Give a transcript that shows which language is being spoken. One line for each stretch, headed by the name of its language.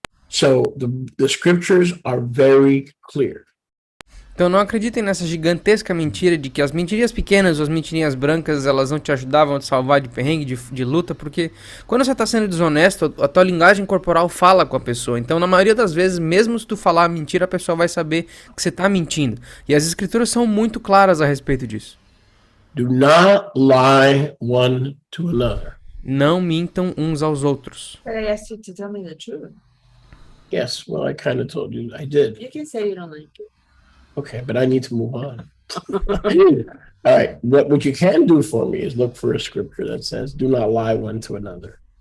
English: So the scriptures are very clear.
Portuguese: Então não acreditem nessa gigantesca mentira de que as mentirinhas pequenas ou as mentirinhas brancas elas vão te ajudar, vão te salvar de perrengue, de luta, porque quando você está sendo desonesto, a tua linguagem corporal fala com a pessoa. Então na maioria das vezes, mesmo se tu falar mentira, a pessoa vai saber que você está mentindo. E as escrituras são muito claras a respeito disso.
English: Do not lie one to another.
Portuguese: Não mintam uns aos outros.
English: But I asked you to tell me the truth. Yes, well, I kind of told you I did. You can say you don't like it. Okay, but I need to move on. All right, what you can do for me is look for a scripture that says, do not lie one to another.